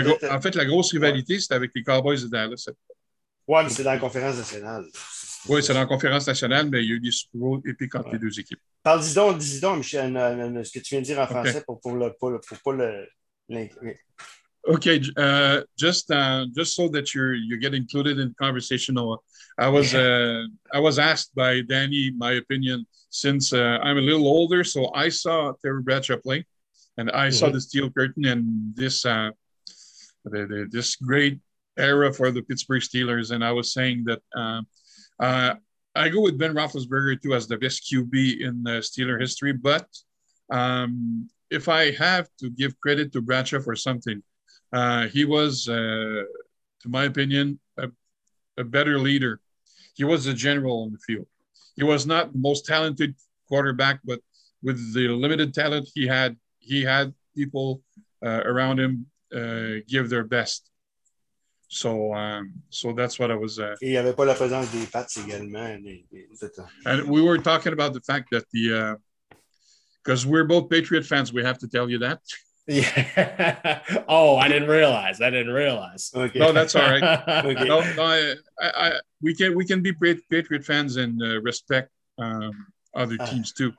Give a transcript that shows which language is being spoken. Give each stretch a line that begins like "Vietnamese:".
French: En fait, la grosse rivalité, c'était avec les Cowboys de Dallas. Oui, mais c'est dans la conférence nationale. Oui, c'est dans la conférence nationale, mais il y a eu des Super Bowls épiques entre les deux équipes. Dis-donc, Michel, ce que tu viens de dire en français pour pas l'inclure. OK.
English: Just so that you get included in the conversation, Noah. I was asked by Danny my opinion since I'm a little older, so I saw Terry Bradshaw play, and I saw the Steel Curtain and this this great era for the Pittsburgh Steelers, and I was saying that I go with Ben Roethlisberger too as the best QB in Steeler history, but if I have to give credit to Bradshaw for something, he was, to my opinion, a better leader. He was a general on the field. He was not the most talented quarterback, but with the limited talent he had people around him give their best. So so that's what I was...
French: Il n'y avait pas la présence des Pats également.
English: And we were talking about the fact that the... Because we're both Patriot fans, we have to tell you that. Yeah. Oh, I didn't realize. I didn't realize. Okay. No, that's all right. Okay. We can be Patriot fans and respect other teams too.